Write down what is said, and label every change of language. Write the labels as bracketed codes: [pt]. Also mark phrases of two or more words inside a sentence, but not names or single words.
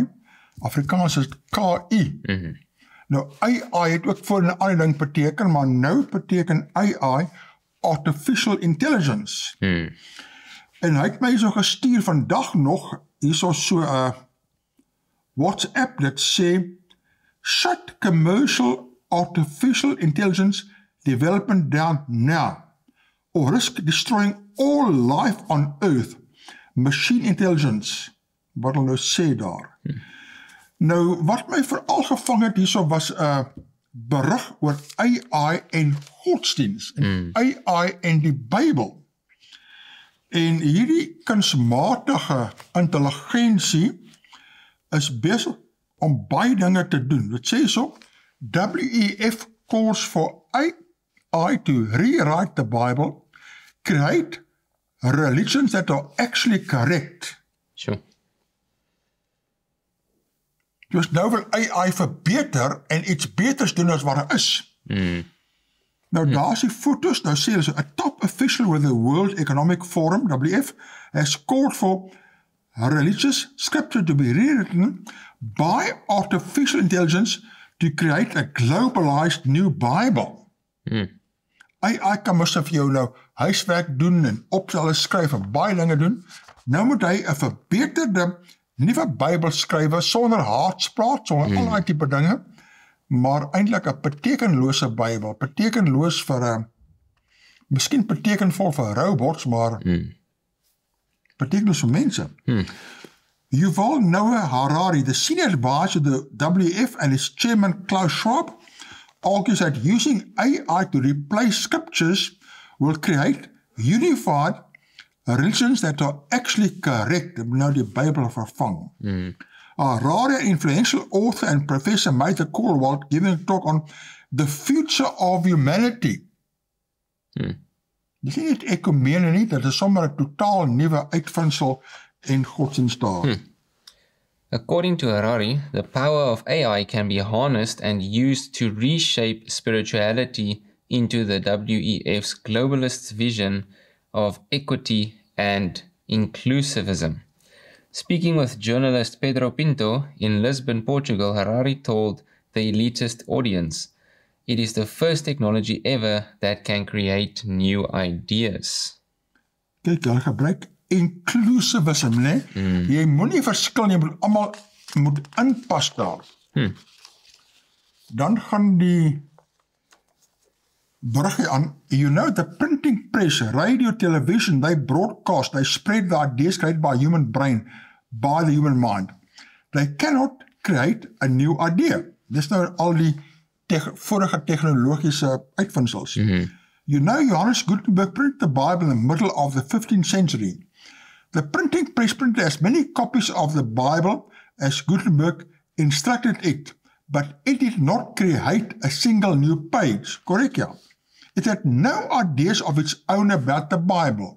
[af] Afrikaans is KI. Nou, AI het ook voor 'n ander ding beteken, maar nou beteken AI [en] Artificial Intelligence. [af] En hy het my so gestuur vandag nog, hierso so 'n WhatsApp dat sê, [en] shut commercial artificial intelligence development down now, or risk destroying all life on earth. Machine intelligence, [af] wat hulle nou sê daar. Nou, wat my veral gevang het hierso was 'n berig oor AI en godsdiens, en AI en die Bybel. En hierdie kunsmatige intelligensie is besig om baie dinge te doen. Dit sê so, [en] WEF calls for AI to rewrite the Bible, create religions that are actually correct. Sure. [af] Dus nou wil AI verbeter en iets beters doen as wat er is. Nou daar is die foto's, nou sê hulle so, [en] a top official with the World Economic Forum, WEF, has called for religious scripture to be rewritten by artificial intelligence to create a globalized new Bible. [af] AI kan mos vir jou nou huiswerk doen en opstelle skryf en baie dinge doen. Nou moet hy 'n verbeterde nuwe Bybel skryf sonder haatspraak, sonder al daai tipe dinge, maar eintlik 'n betekenlose Bybel, betekenloos vir miskien betekenvol vir robots, maar betekenloos vir mense. [en] Yuval Noah Harari, the senior advisor to the WEF and its chairman Klaus Schwab, argues that using AI to replace scriptures will create unified religions that are actually correct. [af] Nou die Bybel vervang. [en] Harari, an influential author and professor, made the call while giving a talk on the future of humanity. [af] Dis nie net ekumene nie, dit is sommer 'n totaal nuwe uitvinding en godsdienst daar. [en] According to Harari, the power of AI can be harnessed and used to reshape spirituality into the WEF's globalist vision of equity and inclusivism. Speaking with journalist Pedro Pinto in Lisbon, Portugal, Harari told the elitist audience, It is the first technology ever that can create new ideas. [af] Kyk, hulle gebruik inclusivism, né? Jy moenie verskil, jy moet almal moet inpas daar. Dan gaan die bruggie aan, [en] you know, the printing press, radio, television, they broadcast, they spread the ideas created by human brain, by the human mind. They cannot create a new idea. [af] Dis nou al die vorige tegnologiese uitvindsels. [en] You know, Johannes Gutenberg printed the Bible in the middle of the 15th century. The printing press printed as many copies of the Bible as Gutenberg instructed it, but it did not create a single new page. Correct, yeah? It had no ideas of its own about the Bible.